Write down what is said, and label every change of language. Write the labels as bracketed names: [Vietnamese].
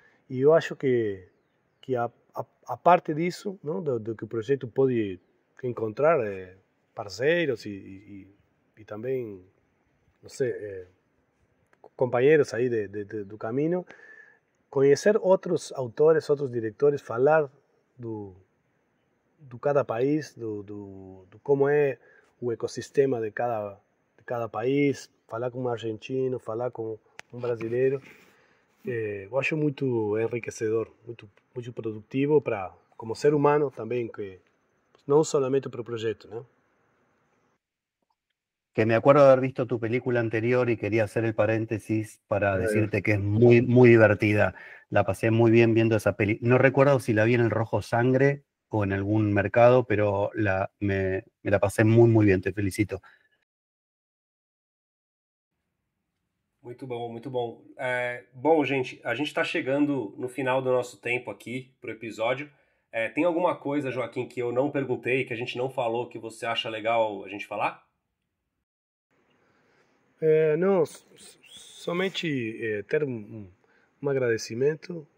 [Portuguese] E eu acho que a parte disso, não, do que o projeto pode encontrar parceiros e também, não sei, companheiros aí do caminho, conhecer outros autores, outros diretores, falar do cada país, do como é o ecossistema de cada país, falar com um argentino, falar com um brasileiro. Eu acho muito enriquecedor, muito produtivo como ser humano também, que não solamente para o projeto, ¿no? [Spanish] Que me acuerdo de haber visto tu película anterior y quería hacer el paréntesis para decirte que es muy divertida. La pasé muy bien viendo esa peli. No recuerdo si la vi en el Rojo Sangre o en algún mercado, pero me la pasé muy bien, te felicito. [Portuguese] Muito bom, muito bom. Bom, gente, a gente está chegando no final do nosso tempo aqui pro episódio. Tem alguma coisa, Joaquim, que eu não perguntei, que a gente não falou, que você acha legal a gente falar? Não, somente ter um agradecimento.